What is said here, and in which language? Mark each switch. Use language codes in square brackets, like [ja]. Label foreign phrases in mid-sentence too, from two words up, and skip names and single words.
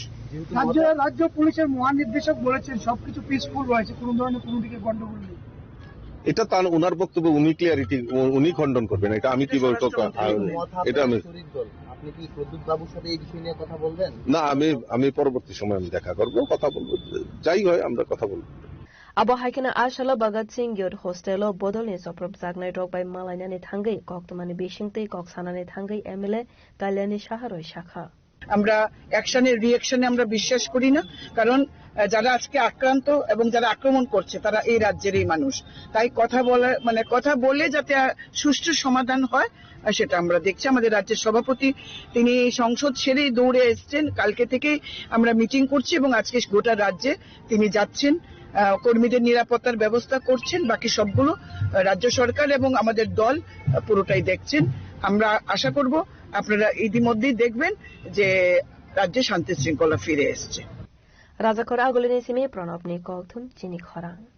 [bn] রাজ্য পুলিশের মহানির্দেশক বলেছেন সবকিছু পিসফুল রয়েছে, কোন ধরনের কোনো দিকে গন্ডগোল নেই। এটা তার ওনার বক্তব্য, উনি খণ্ডন করবেন। এটা আমি কি বলবো? এটা আপনি কি প্রদ্যুৎ বাবুর সাথে এই বিষয় নিয়ে কথা বলবেন? না, আমি পরবর্তী সময় আমি দেখা করব, কথা বলবো, যাই হয় আমরা কথা বলবো। [trp] Abo haikena ashala Bhagat Singh Youth Hostel bodolni soprop jagnai rok bai malainani thangai koktomani bishingtei koksanani thangai MLA Kalyani Shaharoi Shakha. [bn] আমরা অ্যাকশনের রিঅ্যাকশনে আমরা বিশ্বাস করি না, কারণ যারা আজকে আক্রান্ত এবং যারা আক্রমণ করছে তারা এই রাজ্যেরই মানুষ। তাই কথা বলে যাতে সুষ্ঠু সমাধান হয় সেটা আমরা দেখছি। আমাদের রাজ্যের সভাপতি তিনি সংসদ ছেড়েই দৌড়ে এসছেন, কালকে থেকেই আমরা মিটিং করছি এবং আজকে গোটা রাজ্যে তিনি যাচ্ছেন, কর্মীদের নিরাপত্তার ব্যবস্থা করছেন। বাকি সবগুলো রাজ্য সরকার এবং আমাদের দল পুরোটাই দেখছেন। আমরা আশা করব আপনারা ইতিমধ্যেই দেখবেন যে রাজ্যে শান্তি শৃঙ্খলা ফিরে এসছে। [trp] রাজাখর আগলিনি সিমি প্রণবনি ককথুম চিনি খরাং